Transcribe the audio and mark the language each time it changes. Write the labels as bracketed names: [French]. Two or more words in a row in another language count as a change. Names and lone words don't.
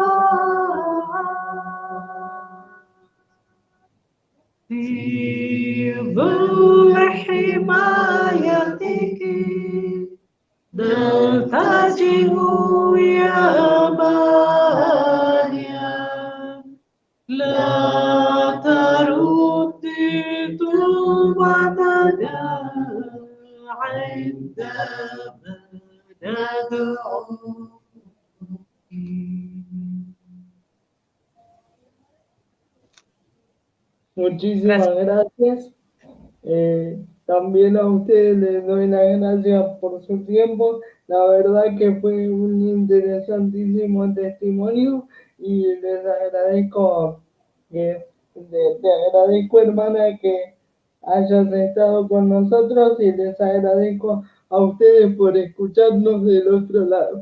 [Arabic] في ظل حمايتك نلتجئ يا مانيا لا ترد توبتنا عندما ندعو. [Spanish] Muchísimas gracias. También a ustedes les doy las gracias por su tiempo. La verdad que fue un interesantísimo testimonio y les agradezco, te agradezco, hermana, que hayas estado con nosotros y les agradezco a ustedes por escucharnos del otro lado.